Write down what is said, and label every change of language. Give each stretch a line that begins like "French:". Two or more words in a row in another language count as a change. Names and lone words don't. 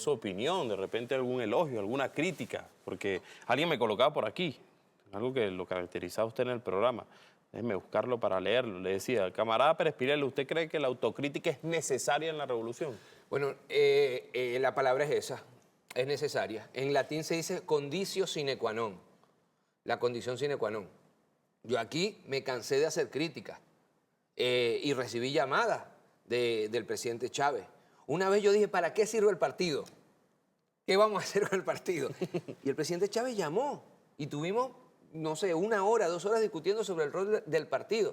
Spanish: de su opinión, de repente algún elogio, alguna crítica, porque alguien me colocaba por aquí, algo que lo caracterizaba a usted en el programa. Déjeme buscarlo para leerlo. Le decía, camarada Pérez Pirello, ¿usted cree que la autocrítica es necesaria en la revolución? Bueno, la palabra es esa, es necesaria. En latín se dice
Latin: conditio sine qua non,
Spanish: la condición
Latin: sine qua non.
Spanish: Yo aquí me cansé de hacer críticas y recibí llamadas del presidente Chávez. Una vez yo dije, ¿para qué sirve el partido? ¿Qué vamos a hacer con el partido? Y el presidente Chávez llamó y tuvimos, no sé, 1 hora, 2 horas discutiendo sobre el rol del partido.